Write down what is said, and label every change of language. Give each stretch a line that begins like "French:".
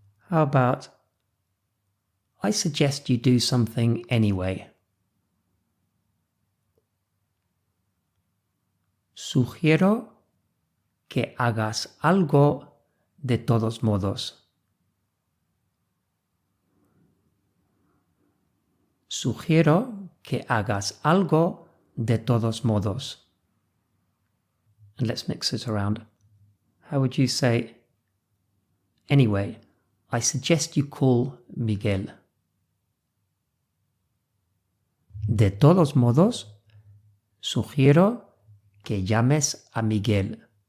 English: How about I suggest you do something anyway.
Spanish: Sugiero que hagas algo de todos modos. Sugiero que hagas algo de todos modos.
English: And let's mix it around. How would you say, anyway, I suggest you call Miguel.
Spanish: De todos modos, sugiero que llames a Miguel.